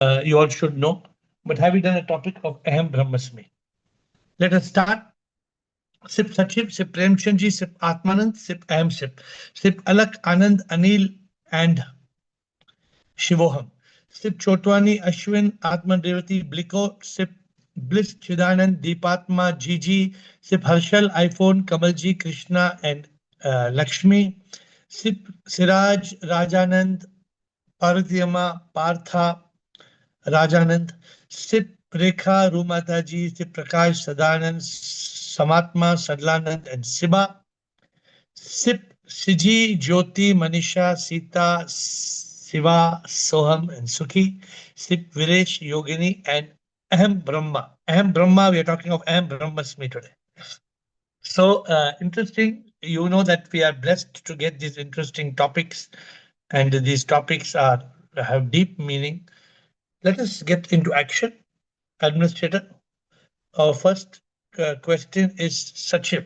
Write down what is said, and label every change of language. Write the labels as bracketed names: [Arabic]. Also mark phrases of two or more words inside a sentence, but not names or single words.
[English] you all should know. But have we done a topic of [Sanskrit] अहं ब्रह्मास्मि? [English] Let us start. Sip Sachib, Sip Premchandji, Sip Atmanand, Sip Aham Sip. Sip Alak, Anand, Anil, and Shivoham. Sip Chotwani, Ashwin, Atman Revati, Bliko, Sip Bliss, Chidanand, Deepatma, Gigi, Sip Harshal, iPhone, Kamalji, Krishna, and Lakshmi. Sip Siraj, Rajanand, Parvatiyama, Partha, Rajanand. Sip Rekha, Rumataji, Sip Prakash, Sadanand, Samatma, Sadlanand, and Siba. Sip Siji, Jyoti, Manisha, Sita, Siva, Soham, and Sukhi. Sip Viresh, Yogini, and Aham Brahma. Aham Brahma, we are talking of [Sanskrit] अहं ब्रह्मास्मि [English] today. So interesting. You know that we are blessed to get these interesting topics, and these topics have deep meaning. Let us get into action. Administrator, our first question is Sachib.